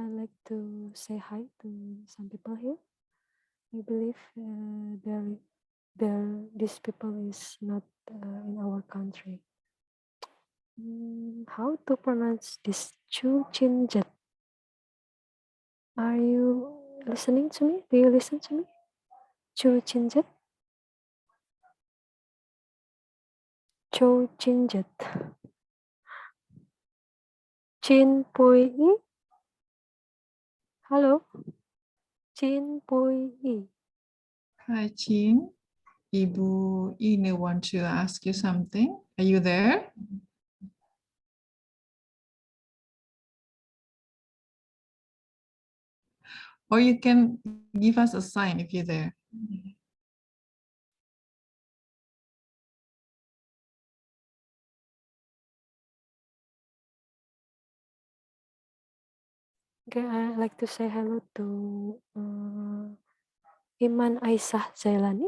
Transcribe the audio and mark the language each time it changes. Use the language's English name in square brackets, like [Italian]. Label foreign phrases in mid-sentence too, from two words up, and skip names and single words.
[English] I'd like to say hi to some people here. I believe these people is not in our country. How to pronounce this? Chu Chin Jet. Are you listening to me? Do you listen to me? Chu Chin Jet? Chu Chin Jet. Chin Pui I? Hello? Chin Pui I. Hi, Chin. Ibu Ine want to ask you something. Are you there? Or you can give us a sign if you're there. Okay, I'd like to say hello to Iman Aisyah Zailani.